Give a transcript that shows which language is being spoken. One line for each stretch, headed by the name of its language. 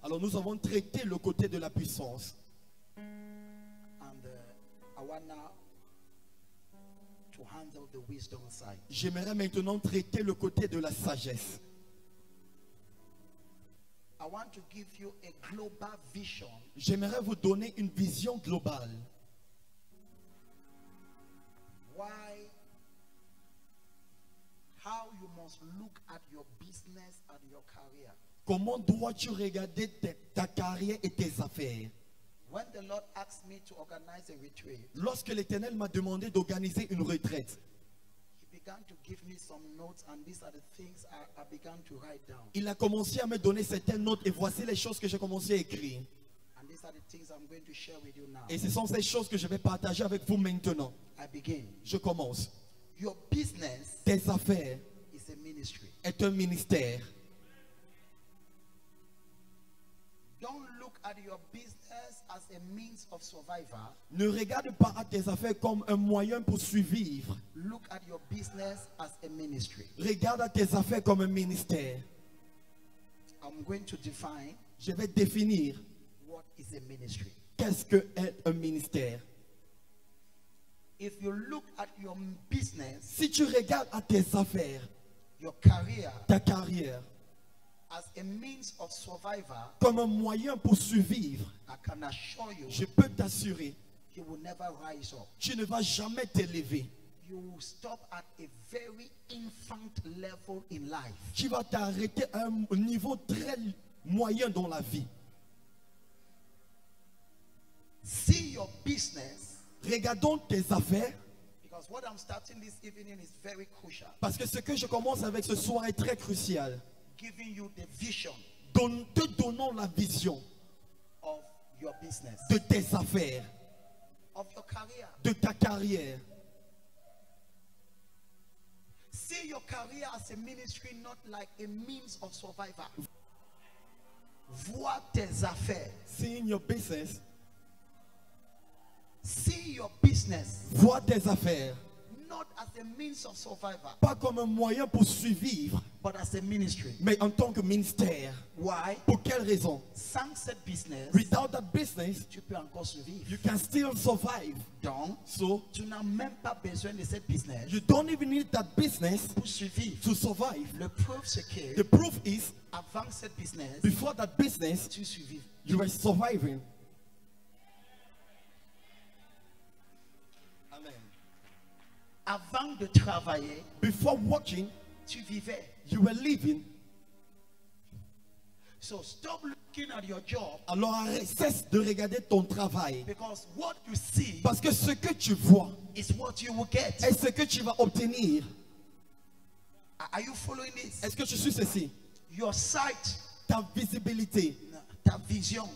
French: Alors nous avons traité le côté de la puissance.
English: and I want now to handle the wisdom side.
French: J'aimerais maintenant traiter le côté de la sagesse.
English: I want to give you a global vision
French: J'aimerais vous donner une vision globale.
English: how you must look at your business and your career.
French: Comment dois-tu regarder ta carrière et tes affaires?
English: When the Lord asked me to organize a retreat,
French: Lorsque l'Éternel m'a demandé d'organiser une retraite,
English: He began to give me some notes, and these are the things I began to write down.
French: il a commencé à me donner certaines notes et voici les choses que j'ai commencé à écrire.
English: And these are the things I'm going to share with you now.
French: Et ce sont ces choses que je vais partager avec vous maintenant.
English: I begin.
French: Je commence.
English: Your business
French: Tes affaires
English: is a ministry.
French: est un ministère.
English: Don't look at your business as a means of survival.
French: Ne regarde pas à tes affaires comme un moyen pour survivre.
English: Look at your business as a ministry.
French: Regarde à tes affaires comme un ministère.
English: I'm going to define
French: Je vais définir
English: what is a ministry.
French: qu'est-ce que est un ministère.
English: If you look at your business,
French: Si tu regardes à tes affaires,
English: your career,
French: ta carrière,
English: as a means of survival,
French: comme un moyen pour survivre,
English: I can assure you,
French: je peux t'assurer,
English: you will never rise up.
French: tu ne vas jamais t'élever.
English: You will stop at a very infant level in life.
French: Tu vas t'arrêter à un niveau très moyen dans la vie.
English: See your business,
French: Regardons tes affaires,
English: because what I'm starting this evening is very crucial.
French: parce que ce que je commence avec ce soir est très crucial.
English: Giving you the vision
French: Te donnons la vision
English: of your business,
French: de tes affaires,
English: of your career.
French: de ta carrière.
English: See your career as a ministry, not like a means of survival.
French: Vois tes affaires.
English: See in your business, See your business
French: vois tes affaires,
English: not as a means of survival,
French: pas comme un moyen pour survivre,
English: but as a ministry.
French: mais en tant que ministère.
English: Why?
French: Pour quelle raison? Sans cette business,
English: Without that business,
French: tu peux encore survivre.
English: you can still survive.
French: Donc,
English: So,
French: tu n'as même pas besoin de cette business
English: you don't even need that business
French: pour survivre.
English: to survive.
French: Le preuve, c'est que
English: The proof is,
French: avant cette business,
English: before that business,
French: tu survives.
English: you were surviving. Amen.
French: Avant de travailler,
English: Before working,
French: tu vivais.
English: you were living. So stop looking at your job,
French: Alors cesse de regarder ton travail.
English: because what you see
French: Parce que ce que tu vois
English: is what you will get.
French: est ce que tu vas obtenir.
English: Are you following this?
French: Est-ce que tu suis ceci?
English: Your sight,
French: Ta visibilité, ta vision